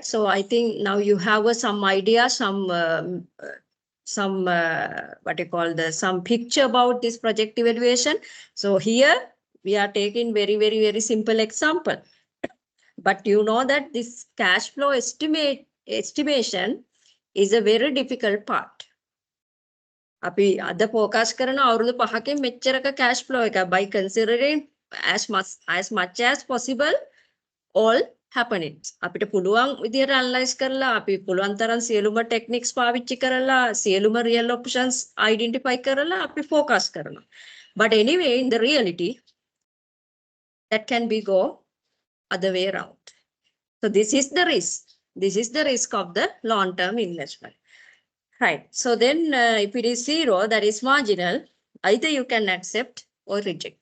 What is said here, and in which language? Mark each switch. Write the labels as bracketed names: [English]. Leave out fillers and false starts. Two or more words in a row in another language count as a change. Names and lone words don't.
[English] So I think now you have some idea, some what you call some picture about this project evaluation. So here we are taking very simple example. But you know that this cash flow estimation is a very difficult part. [Sinhala] අපි අද ફોકસ කරන අවුරුදු 5කින් මෙච්චරක [English] cash flow [Sinhala] එක [English] by considering as much as possible all happenings. [Sinhala] අපිට පුළුවන් විදිහට analyze කරලා අපි පුළුවන් තරම් සියලුම techniques පාවිච්චි කරලා සියලුම [English] real options [Sinhala] identify කරලා අපි focus කරනවා. [English] But anyway, in the reality, that can be go other way around. So this is the risk. This is the risk of the long-term investment. Right. So then if it is zero, that is marginal, either you can accept or reject.